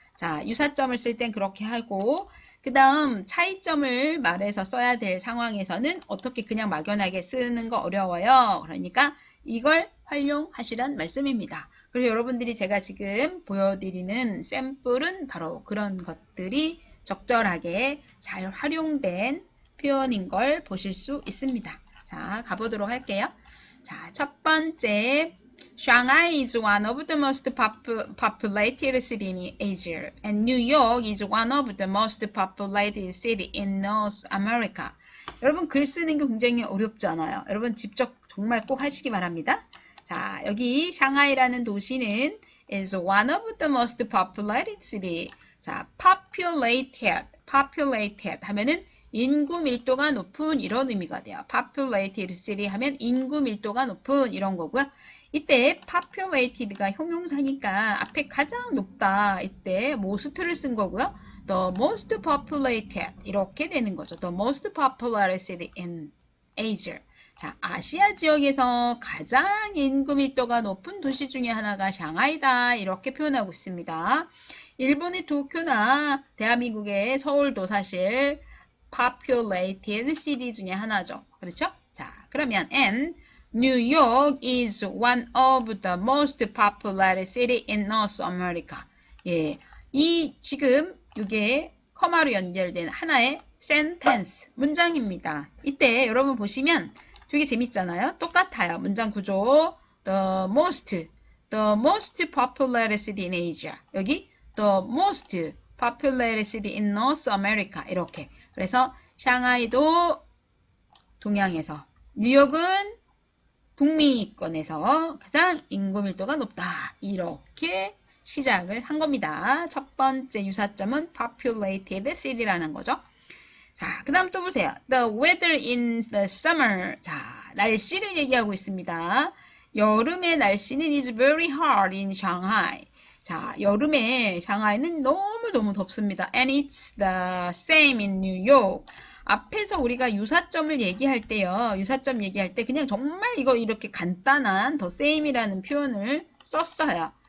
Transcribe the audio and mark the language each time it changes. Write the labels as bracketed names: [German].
[Korean] 자, 유사점을 쓸 땐 그렇게 하고 그 다음 차이점을 말해서 써야 될 상황에서는 어떻게 그냥 막연하게 쓰는 거 어려워요. 그러니까 이걸 활용하시란 말씀입니다. 그래서 여러분들이 제가 지금 보여드리는 샘플은 바로 그런 것들이 적절하게 잘 활용된 표현인 걸 보실 수 있습니다. 자, 가보도록 할게요. 자, 첫 번째, [English] Shanghai is one of the most populated cities in Asia, and New York is one of the most populated cities in North America. [Korean] 여러분 글 쓰는 게 굉장히 어렵잖아요. 여러분 직접 정말 꼭 하시기 바랍니다. 자, 여기 샹하이라는 도시는 [English] is one of the most populated city. [Korean] 자, populated 하면은 인구 밀도가 높은 이런 의미가 돼요. populated city 하면 인구 밀도가 높은 이런 거고요. 이때 populated가 형용사니까 앞에 가장 높다. 이때 most를 쓴 거고요. [English] The most populated [Korean] 이렇게 되는 거죠. [English] The most populated city in Asia. [Korean] 자, 아시아 지역에서 가장 인구 밀도가 높은 도시 중에 하나가 샹하이다. 이렇게 표현하고 있습니다. 일본의 도쿄나 대한민국의 서울도 사실 populated city 중에 하나죠. 그렇죠? 자, 그러면 [English] and New York is one of the most populated city in North America. [Korean] 예, 이 지금 이게 커마로 연결된 하나의 sentence, 문장입니다. 이때 여러분 보시면 되게 재밌잖아요. 똑같아요. 문장 구조. [English] The most populated city in Asia. [Korean] 여기 [English] the most populated city in North America. [Korean] 이렇게. 그래서 샹하이도 동양에서, 뉴욕은 북미권에서 가장 인구 밀도가 높다. 이렇게 시작을 한 겁니다. 첫 번째 유사점은 populated city라는 거죠. 자, 그 다음 또 보세요. [English] The weather in the summer. [Korean] 자, 날씨를 얘기하고 있습니다. 여름의 날씨는 [English] is very hot in Shanghai. [Korean] 자, 여름에 샹하이는 너무너무 덥습니다. [English] And it's the same in New York. [Korean] 앞에서 우리가 유사점을 얘기할 때요. 유사점 얘기할 때 그냥 정말 이거 이렇게 간단한 the same이라는 표현을 썼어요.